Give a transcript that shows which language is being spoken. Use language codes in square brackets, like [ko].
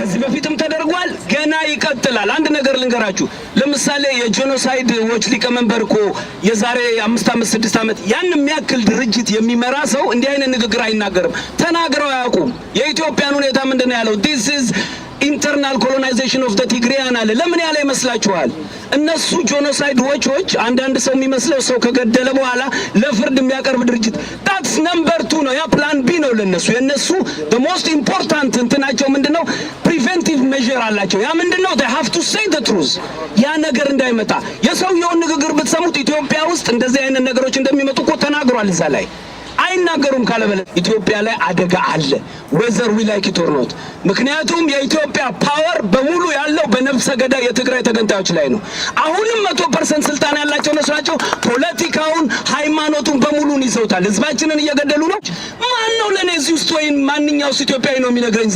[am] ከዚህ በፊትም ተደርጓል፣ ገና ይቀጥላል። አንድ ነገር ልንገራችሁ። ለምሳሌ የጄኖሳይድ ዎች ሊቀመንበር እኮ የዛሬ 5 ዓመት 6 ዓመት ያን የሚያክል ድርጅት የሚመራ ሰው እንዲህ አይነት ንግግር አይናገርም። ተናግረው አያውቁም። የኢትዮጵያን ሁኔታ ምንድነው ያለው? [en] this is internal colonization of the Tigrayan አለ። ለምን ያለ ይመስላችኋል? [am] እነሱ ጄኖሳይድ ዎቾች አንዳንድ ሰው የሚመስለው ሰው ከገደለ በኋላ ለፍርድ የሚያቀርብ ድርጅት [en] that's number 2 [am] ነው። ያ ፕላን ቢ ነው ለነሱ። የነሱ the most important እንትናቸው ምንድነው? preventive measure አላቸው። ያ ምንድነው? [en] they have to say the truth። [am] ያ ነገር እንዳይመጣ የሰውየውን ንግግር ብትሰሙት ኢትዮጵያ ውስጥ እንደዚህ አይነት ነገሮች እንደሚመጡ እኮ ተናግሯል እዛ ላይ። አይናገሩም ካለበለ ኢትዮጵያ ላይ አደጋ አለ [en] whether we like it or not። [am] ምክንያቱም የኢትዮጵያ ፓወር በሙሉ ያለው በነፍሰ ገዳይ የትግራይ ተገንጣዮች ላይ ነው። አሁንም 100% ስልጣን ያላቸው ናቸው። ፖለቲካውን ሃይማኖቱን በሙሉ ይዘውታል። ህዝባችንን እየገደሉ ነው። ማን ነው ለኔ እዚህ ውስጥ ወይ ማንኛውስ ኢትዮጵያዊ ነው የሚነግረኝ?